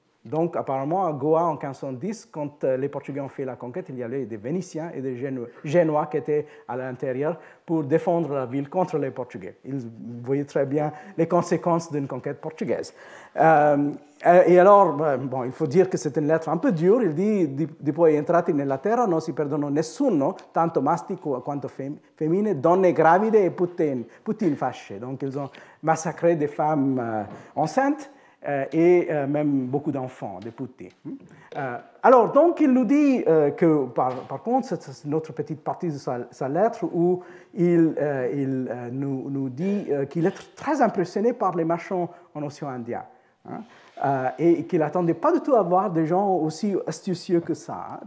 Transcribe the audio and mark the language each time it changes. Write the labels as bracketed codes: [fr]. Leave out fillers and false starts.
[fr] Donc, apparemment, à Goa, en 1510, quand les Portugais ont fait la conquête, il y avait des Vénitiens et des Génois qui étaient à l'intérieur pour défendre la ville contre les Portugais. Ils voyaient très bien les conséquences d'une conquête portugaise. Et alors, bon, il faut dire que c'est une lettre un peu dure. Il dit [it] «Poi entrati nella terra non si perdono nessuno, tanto maschi quanto femmine, donne gravide e puttine fasce». [fr] Donc, ils ont massacré des femmes enceintes, et même beaucoup d'enfants, des putti. Alors, donc, il nous dit que, par contre, c'est notre petite partie de sa lettre où il nous dit qu'il est très impressionné par les marchands en océan Indien, hein, et qu'il n'attendait pas du tout à voir des gens aussi astucieux que ça. Hein.